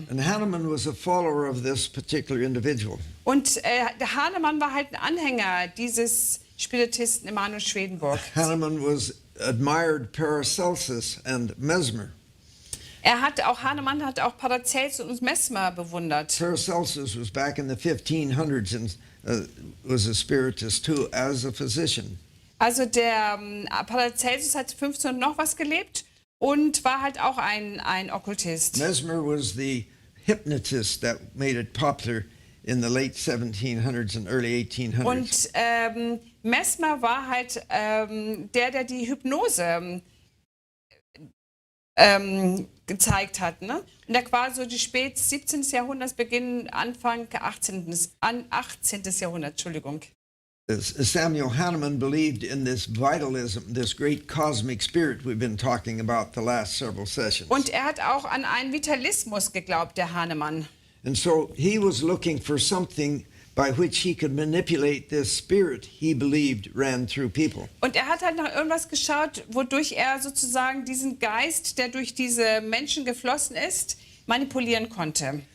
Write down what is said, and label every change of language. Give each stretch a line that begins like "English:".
English: And Hahnemann was a follower of this particular individual.
German: Und der Hahnemann war halt ein Anhänger dieses Spiritisten Emanuel Swedenborg.
English: Hahnemann admired Paracelsus and Mesmer.
German: Hahnemann hat auch Paracelsus und Mesmer bewundert.
English: Paracelsus was back in the 1500s and was a spiritist too, as a physician.
German: Also der Paracelsus hat 15 noch was gelebt und war halt auch ein Okkultist.
English: Mesmer was the hypnotist that made it popular in the late 1700s and early 1800s.
German: Und Mesmer war halt der die Hypnose gezeigt hat. Ne? Und der war so die spät 17. Jahrhunderts, Beginn, Anfang 18. Jahrhundert, Entschuldigung.
English: Samuel Hahnemann believed in this vitalism, this great cosmic spirit we've been talking about the last several sessions.
German: Und er hat auch an einen Vitalismus geglaubt, der Hahnemann.
English: And so he was looking for something by which he could manipulate this spirit he believed ran through people.
German: Und er hat halt nach irgendwas geschaut, wodurch er sozusagen diesen Geist, der durch diese Menschen geflossen ist, manipulieren konnte.